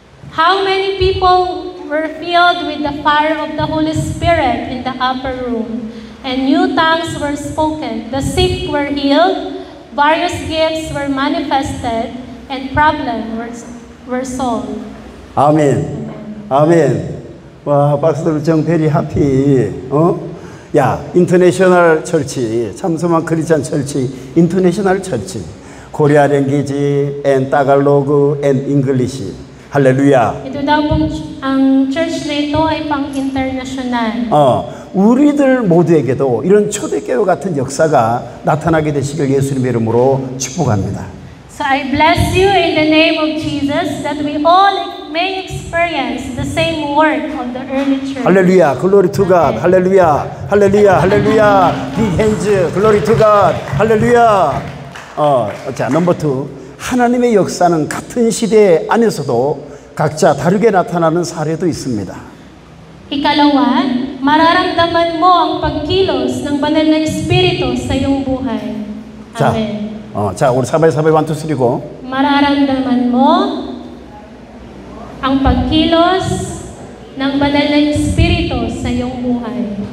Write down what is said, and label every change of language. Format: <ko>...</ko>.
<en>How many people were filled with the fire of the Holy Spirit in the upper room, and new tongues were spoken, the sick were healed, various gifts were manifested, and problems were solved.</en> <ko>아멘. 아멘. 와,</ko> <en>Pastor John very happy. 야, 인터내셔널 철치, 참소만 크리스찬 철치, 인터내셔널 철치, 코리아 랭귀지, and Tagalog, and English.</en> <ko>할렐루야.</ko> <tl>Ito daw pong ang church na ito ay pang-international.</tl> <ko>우리들 모두에게도 이런 초대교회 같은 역사가 나타나게 되시길 예수님의 이름으로 축복합니다.</ko> <en>So I bless you in the name of Jesus that we all may experience the same work of the early church. 할렐루야, glory to God.</en> <ko>할렐루야, 할렐루야, 할렐루야.</ko> <en>Big hands, glory to God. 할렐루야.</en> <ko>자, 넘버 2. 하나님의 역사는 같은 시대 안에서도 각자 다르게 나타나는 사례도 있습니다.</ko> <tl>Ikalawa, mararamdaman mo ang pagkilos ng banal na Espiritu sa iyong buhay.</tl> <ko>자,</ko> <en>Amen.</en> <ko>자, 우리 사바이 1, 2, 3 고.</ko> <tl>Mararamdaman mo ang pagkilos ng banal na Espiritu sa iyong buhay.</tl>